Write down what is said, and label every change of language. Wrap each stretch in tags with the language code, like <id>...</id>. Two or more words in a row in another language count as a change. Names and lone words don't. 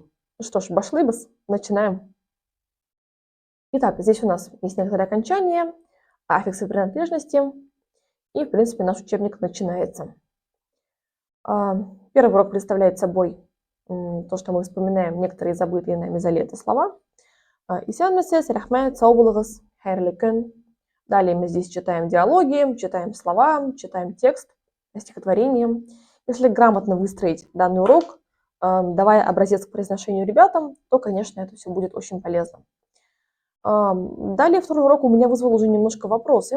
<ru>Ну что ж, башлыбас, начинаем. Итак, здесь у нас есть некоторые окончания, аффиксы принадлежности, и, в принципе, наш учебник начинается. Первый урок представляет собой то, что мы вспоминаем некоторые забытые нами за лето слова.</ru> <tt>Исәнмесез, рәхмәт, сау булыгыз, хәерле көн.</tt> <ru>Далее мы здесь читаем диалоги, читаем слова, читаем текст, стихотворение. Если грамотно выстроить данный урок, давая образец к произношению ребятам, то, конечно, это все будет очень полезно. Далее второй урок у меня вызвал уже немножко вопросы.</ru>